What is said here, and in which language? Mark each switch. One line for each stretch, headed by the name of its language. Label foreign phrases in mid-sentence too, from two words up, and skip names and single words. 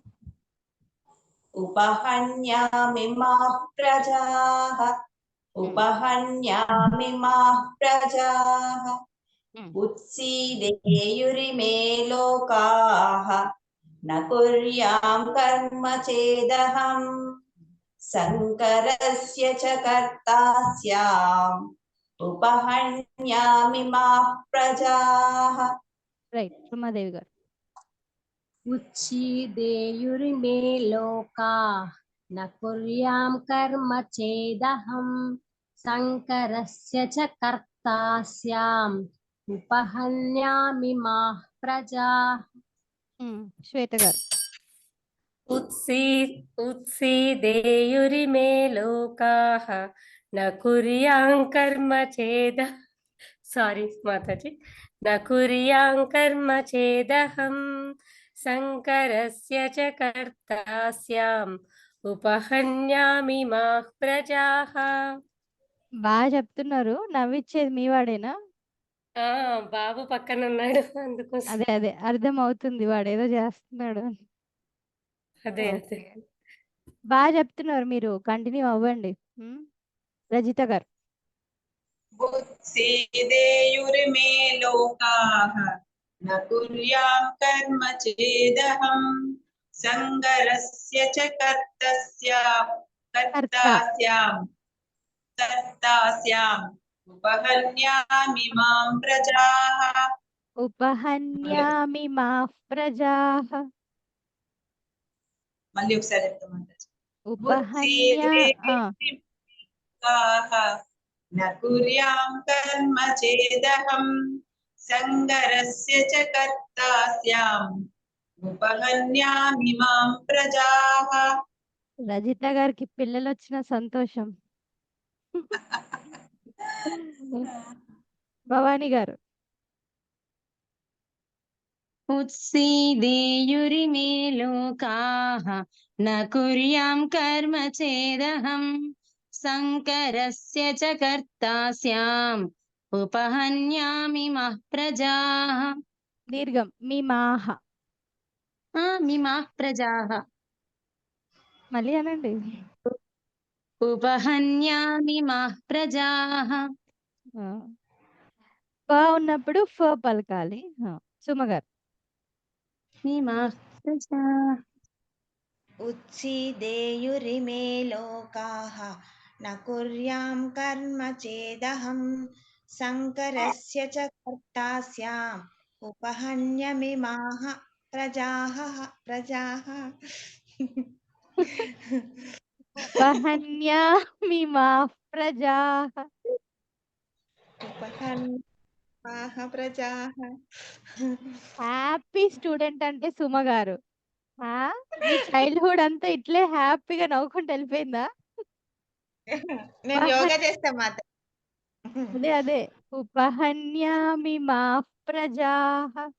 Sanskrit: उपहन्यामि माः प्रजाः उपहन्यामि माः प्रजाः उत्सीदेयुरिमे लोकाः न कुर्यां कर्म चेदहं शङ्करस्य च कर्ता स्याम् उपहन्यामि माः प्रजाः
Telugu: రైట్ సుమాదేవి గారు
Sanskrit: उच्छीदेयुरिमे लोकाः न कुर्यां कर्म चेदहं शङ्करस्य च कर्ता स्याम् उपहन्यामि माः प्रजाः
Telugu: శ్వేత గారు
Sanskrit: उत्सीदेयुरिमे लोकाः न कुर्यां कर्म चेद सारी माताजी न कुर्यां कर्म चेदहं शङ्करस्य च कर्ता स्याम् उपहन्यामि माः प्रजाः
Telugu: బాగా చెప్తున్నారు నవ్విచ్చేది మీ వాడేనా బాబు పక్కన ఉన్నాడు అందుకోసం అదే అదే అర్థం అవుతుంది వాడు ఏదో చేస్తున్నాడు అని అదే అదే బాగా చెప్తున్నారు మీరు కంటిన్యూ అవ్వండి రజిత గారు
Sanskrit: उत्सीदेयुर्मे लोकाः न कुर्यां कर्म चेदहं शङ्करस्य च कर्ता स्याम् उपहन्यामि मां प्रजाः ఉపహన్యామి మాః ప్రజాః
Telugu: మళ్ళీ ఒకసారి చెప్తామంటారు
Sanskrit: न कुर्यां कर्म चेदहं शङ्करस्य च कर्ता स्याम् उपहन्यामि मां प्रजाः
Telugu: రజిత గారికి పిల్లలు వచ్చిన సంతోషం భవాని గారు
Sanskrit: उत्सीदेयुरिमे लोकाः न कुर्यां कर्म चेदहं शङ्करस्य च कर्ता स्याम् उपहन्यामि मः प्रजाः
Telugu: దీర్ఘం మీ మాహ
Sanskrit: मिमाः प्रजाः
Telugu: మళ్ళీ అనండి.
Sanskrit: ఉపహన్యామి మాః ప్రజాః.
Telugu: ఆ! ప ఉన్నప్పుడు ఫ పలకాలి. సుమ గారు.
Sanskrit: మిమాః ప్రజాః. उत्सीदेयुरिमे लोकाः न कुर्यां कर्म चेदहं शङ्करस्य च कर्ता स्याम् उपहन्यमिमाः प्रजाः ఉపహన్యామిమాః ప్రజాః. उपहन्यमाः प्रजाः.
English: happy student
Telugu: అంటే సుమ గారు. మీ చైల్డ్‌హుడ్ అంతా ఇట్లే హ్యాపీగా నవ్వుకుంటూ వెళ్ళిపోయిందా? నేను యోగా చేస్తా మాత. అదే. ఉపహన్యామిమాః ప్రజాః.